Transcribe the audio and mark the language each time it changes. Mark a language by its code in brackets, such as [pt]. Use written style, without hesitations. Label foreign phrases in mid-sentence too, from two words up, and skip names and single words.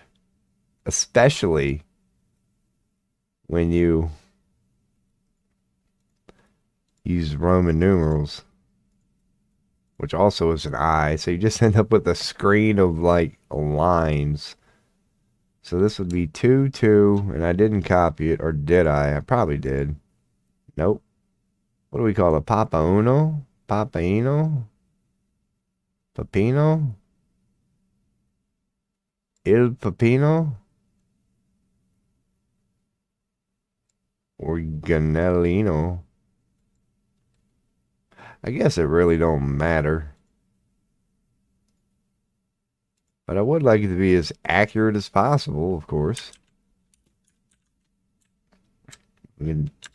[en] Especially when you use Roman numerals. Which also is an I. So you just end up with a screen of like lines. So this would be 2, 2. And I didn't copy it. Or did I? I probably did. Nope. What do we call it? Papa Uno? Papaino? Pepino? Il Pepino? Organellino? I guess it really don't matter. But I would like it to be as accurate as possible, of course. We can